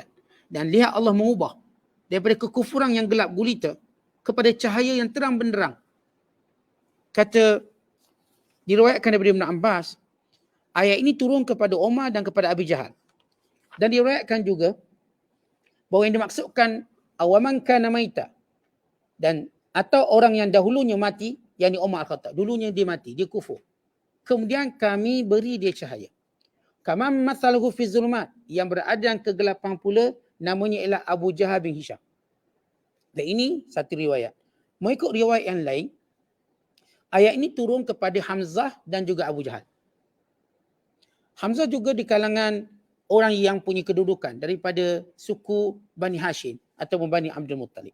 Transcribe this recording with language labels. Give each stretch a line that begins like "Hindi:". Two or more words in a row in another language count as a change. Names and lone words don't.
Malay: Dan lihat Allah mengubah daripada kekufuran yang gelap gulita kepada cahaya yang terang benderang. Kata, diriwayatkan daripada Ibn Abbas, ayat ini turun kepada Umar dan kepada Abu Jahal. Dan diriwayatkan juga bahawa yang dimaksudkan
Arabic: أومن كان ميتا,
Malay: dan atau orang yang dahulunya mati, yakni Umar Al-Khattab. Dulunya dia mati, dia kufur. Kemudian kami beri dia cahaya.
Arabic: كمن مثله في الظلمات,
Malay: yang berada dalam kegelapan pula, namanya ialah Abu Jahal bin Hisham. Dan ini satu riwayat. Mengikut riwayat yang lain, ayat ini turun kepada Hamzah dan juga Abu Jahal. Hamzah juga di kalangan orang yang punya kedudukan daripada suku Bani Hashim atau Bani Abdul Muttalib.